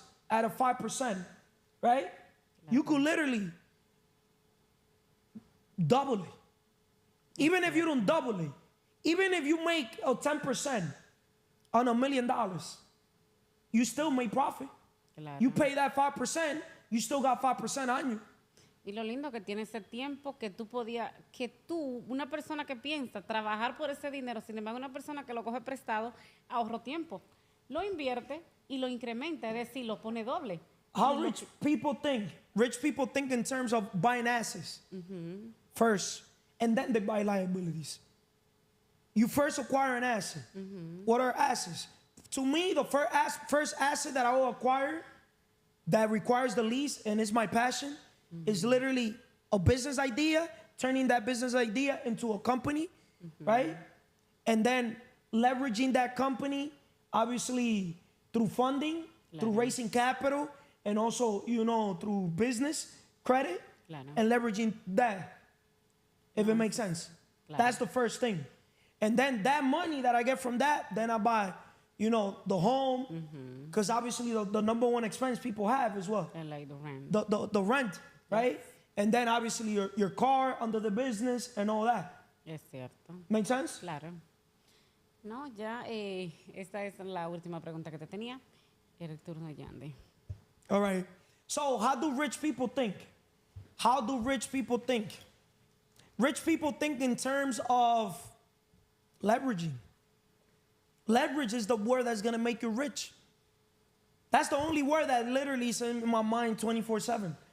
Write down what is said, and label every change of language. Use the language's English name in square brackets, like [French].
[English] at a 5%, right? You could literally double it. Even if you don't double it, even if you make a 10% on $1 million, you still make profit. Claro. You pay that 5%, you still got 5% on you. [Spanish] Y lo lindo que tiene ese tiempo que tú, una persona que piensa trabajar por ese dinero, sin embargo, una persona que lo coge prestado, ahorro tiempo, lo invierte y lo incrementa, es decir, lo pone doble. [English] How rich people think. Rich people think in terms of buying assets first, and then they buy liabilities. You first acquire an asset. What are assets? To me, the first asset that I will acquire that requires the least, and is my passion, is literally a business idea, turning that business idea into a company, right? And then leveraging that company, obviously through funding, through raising capital, and also, through business credit, and leveraging that, if it makes sense. That's the first thing. And then that money that I get from that, then I buy, the home, because obviously the number one expense people have is what? Like the rent. The rent, right? And then obviously your car under the business and all that. [Spanish] Es cierto. [English] Make sense? [Spanish] Claro. No, ya esta es la última pregunta que te tenía. Era el turno de Yandy. [English] All right. So how do rich people think? How do rich people think? Rich people think in terms of leveraging. Leverage is the word that's going to make you rich. That's the only word that literally is in my mind 24/7.